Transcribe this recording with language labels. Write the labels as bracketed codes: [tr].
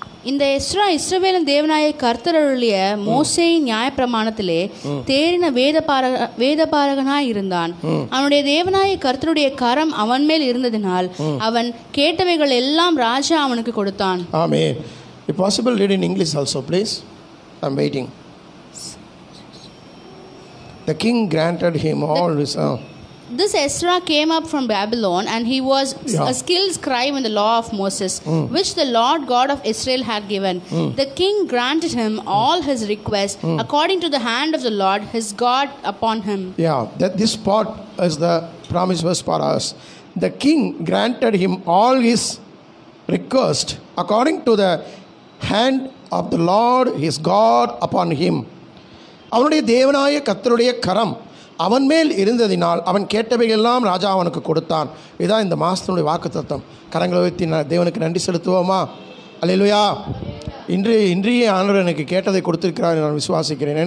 [ta] இந்த எஸ்ரா இஸ்ரவேலின் தேவனாய கர்த்தருடைய மோசேயின் நியாயப்பிரமாணத்திலே தேறின வேதபாரகனாய் இருந்தான். அவனுடைய தேவனாய கர்த்தருடைய கரம் அவன் மேல் இருந்ததினால் அவன் கேட்டவைகள் எல்லாம் ராஜா அவனுக்கு கொடுத்தான். [en] Amen. If possible, read in English also, please. I'm waiting. The king granted him all his. This Ezra came up from Babylon, and he was a skilled scribe in the law of Moses, which the Lord God of Israel had given. The king granted him all his requests according to the hand of the Lord his God upon him. Yeah, that this part is the promise verse for us. The king granted him all his request according to the hand of the Lord his God upon him. [ta] அவனுடைய தேவனாய கர்த்தருடைய கரம் அவன் மேல் இருந்ததினால் அவன் கேட்டவையெல்லாம் ராஜா அவனுக்கு கொடுத்தான். இதுதான் இந்த மாதத்தினுடைய வாக்குத்தத்தம். கரங்களை வைத்து தேவனுக்கு நன்றி செலுத்துவோமா? அல்லேலூயா. இன்றைய ஆண்டவர் எனக்கு கேட்டதை கொடுத்திருக்கிறார் நான் விசுவாசிக்கிறேன்.